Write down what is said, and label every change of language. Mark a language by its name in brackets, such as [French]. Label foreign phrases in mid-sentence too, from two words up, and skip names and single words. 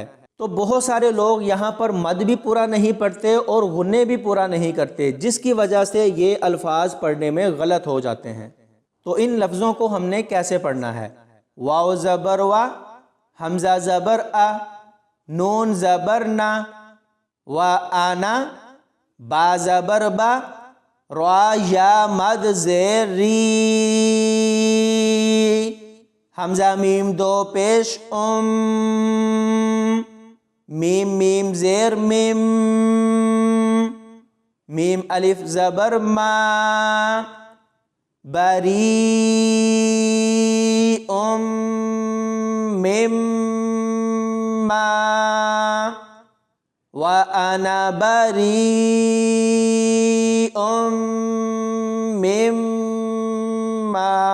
[Urdu] تو بہت سارے لوگ یہاں پر مد بھی پورا نہیں پڑھتے اور غنے بھی پورا نہیں کرتے، جس کی وجہ سے یہ الفاظ پڑھنے میں غلط ہو جاتے ہیں۔ تو ان لفظوں کو ہم نے کیسے پڑھنا ہے؟ واو زبر وا، حمزہ زبر آ، نون زبر نا، و آنا، با زبر با، را یا مد زیر ری، حمزہ میم 2 پیش میم میم زیر میم، میم الف زبر ما، بری مما، وانا بری مما۔